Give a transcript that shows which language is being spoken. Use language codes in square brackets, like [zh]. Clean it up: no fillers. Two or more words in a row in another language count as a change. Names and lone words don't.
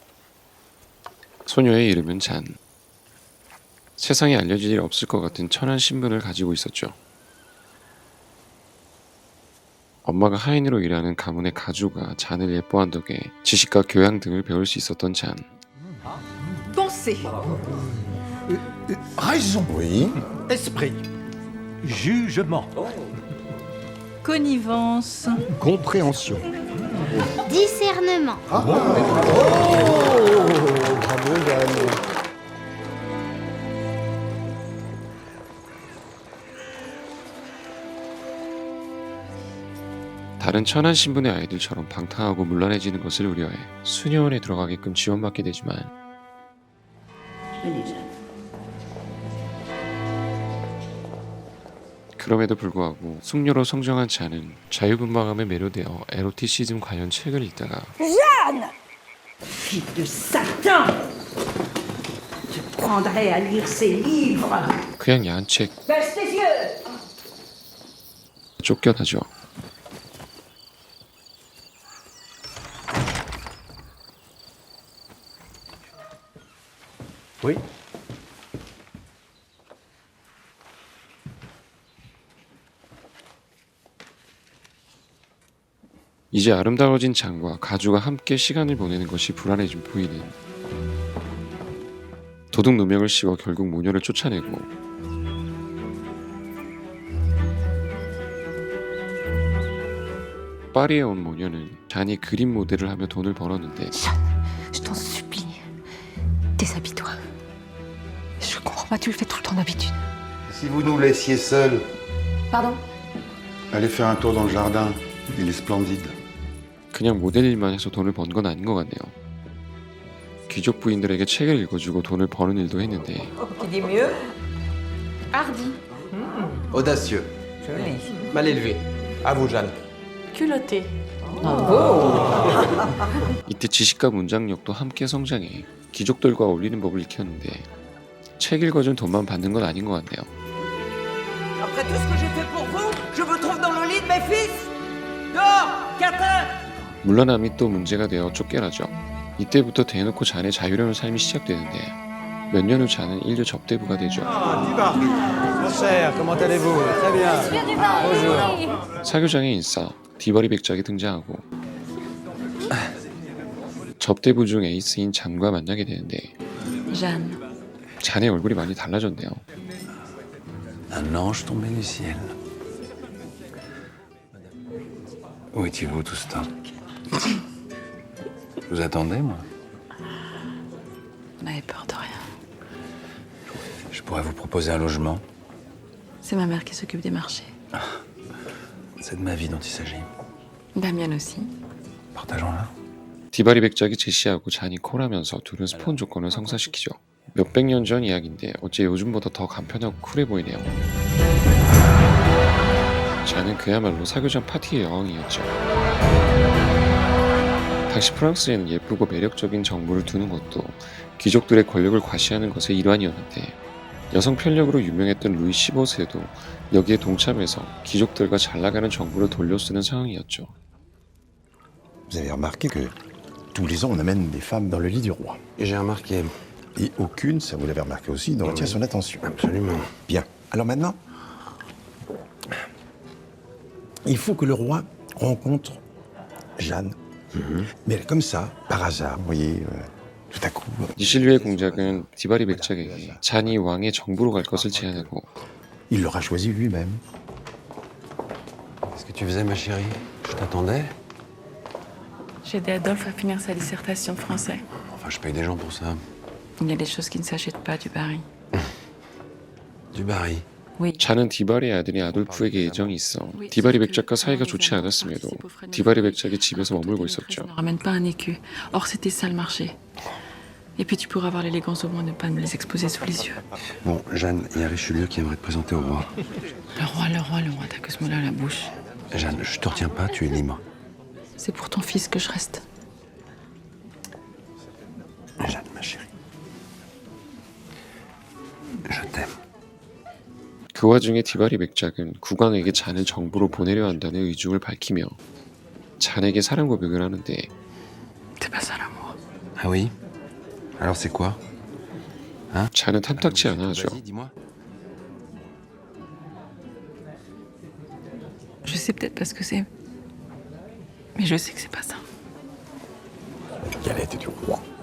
[ko] 소녀의 이름은 잔. 세상에 알려질 일 없을 것 같은 천한 신분을 가지고 있었죠. 엄마가 하인으로 일하는 가문의 가주가 잔을 예뻐한 덕에 지식과 교양 등을 배울 수 있었던 잔. [fr] Pensée, Raison. Oui. Esprit. Jugement. connivence, Compréhension. Discernement. Bravo, Jeanne. [ko] 다른 천한 신분의 아이들처럼 방탕하고 문란해지는 것을 우려해 수녀원에 들어가게끔 지원받게 되지만 그럼에도 불구하고 숙녀로 성장한 잔은 자유분방함에 매료되어 에로티시즘 관련 책을 읽다가 [fr] Fille de Satan! Je prendrai à lire ces livres! [ko] 그냥 야한 책 [fr] Baisse les yeux! [ko] 쫓겨나죠. [fr] Oui. [ko] 이제 아름다워진 잔과 가주가 함께 시간을 보내는 것이 불안해진 부인은 도둑 누명을 씌워 결국 모녀를 쫓아내고 파리에 온 모녀는 잔이 그림 모델을 하며 돈을 벌었는데 [fr] Jeanne, je t'en supplie. Déshabille-toi. Je comprends pas, tu le fais tout le temps d'habitude. Si vous nous laissiez seuls, Pardon? allez faire un tour dans le jardin. Il est splendide. [ko] 그냥 모델 일만 해서 돈을 번 건 아닌 것 같네요. 귀족 부인들에게 책을 읽어주고 돈을 버는 일도 했는데 [fr] qui dit mieux, Hardy. Audacieux. joli. Mal élevé. À vous, Jeanne. Culotté. [ko] 이때 지식과 문장력도 함께 성장해 귀족들과 어울리는 법을 익혔는데 책 읽어준 돈만 받는 건 아닌 것 같네요. [fr] Après tout ce que j'ai fait pour vous, je vous trouve dans le lit de mes fils. Dehors, Catin. [ko] 물러남이 또 문제가 되어 쫓겨나죠. 이때부터 대놓고 잔의 자유로운 삶이 시작되는데 몇 년 후 잔은 인류 접대부가 되죠. [fr] Mon cher, comment allez-vous? Très bien. [ko] 사교장의 인싸 디바리 백작이 등장하고 접대부 중 에이스인 잔과 만나게 되는데 Jeanne. 잔의 얼굴이 많이 달라졌네요. [fr] Un ange tombé du ciel. Où étiez-vous tout ce temps? Je vous attendais, moi. On avait peur de rien. Je pourrais vous proposer un logement. C'est ma mère qui s'occupe des marchés. C'est de ma vie dont il s'agit. La mienne aussi. Partageons-la. [ko] 디바리 백작이 제시하고 잔이 콜하면서 둘은 스폰 조건을 성사시키죠. 몇백 년 전 이야기인데 어째 요즘보다 더 간편하고 쿨해 보이네요. 잔은 그야말로 사교장 파티의 여왕이었죠. 당시 프랑스에는 예쁘고 매력적인 정부를 두는 것도 귀족들의 권력을 과시하는 것의 일환이었는데 여성 편력으로 유명했던 루이 15세도 여기에 동참해서 귀족들과 잘나가는 정부를 돌려쓰는 상황이었죠. [fr] Vous avez remarqué que tous les ans, on amène des femmes dans le lit du roi. J'ai remarqué. Et aucune, ça vous l'avez remarqué aussi, ne retient son attention. Absolument. Bien. Alors maintenant, il faut que le roi rencontre Jeanne. Mais comme ça, par hasard, vous voyez, Tout à coup, [ko] 리실리오의 공작은 디바리 백작에게 잔이 왕의 정부로 갈 것을 제안하고 [fr] il l'aura choisi lui-même. Qu'est-ce que tu faisais, ma chérie? Je t'attendais. J'ai aidé Adolphe à finir sa dissertation de français. Enfin, je paye des gens pour ça. Il y a des choses qui ne s'achètent pas du Barry. Du Barry. Oui. [ko] 잔은 디바리의 아들이 아돌프에게 애정이 있어 디바리 백작과 사이가 좋지 않았음에도 디바리 백작이 집에서 머물고 있었죠. [fr] Ne ramène pas un écu. Or, c'était ça le marché. Et puis tu pourras avoir l'élégance au moins de ne pas me les exposer sous les yeux. Bon, Jeanne, il y a Richelieu qui aimerait te présenter au roi. Le roi, t'as que ce mot-là à la bouche. Jeanne, je te retiens pas, tu es libre. C'est pour ton fils que je reste. Jeanne, ma chérie. Je t'aime. [ko] 그 와중에 디바리 백작은 국왕에게 잔을 정부로 보내려 한다는 의중을 밝히며 잔에게 사랑 고백을 하는데 [fr] C'est pas ça l'amour. Ah oui? Alors c'est quoi? Hein? [ko] 잔은 탐탁치 않아 하죠. [fr] Vas-y, dis-moi. Je sais peut-être pas ce que c'est. Mais je sais que c'est pas ça. La galette du roi.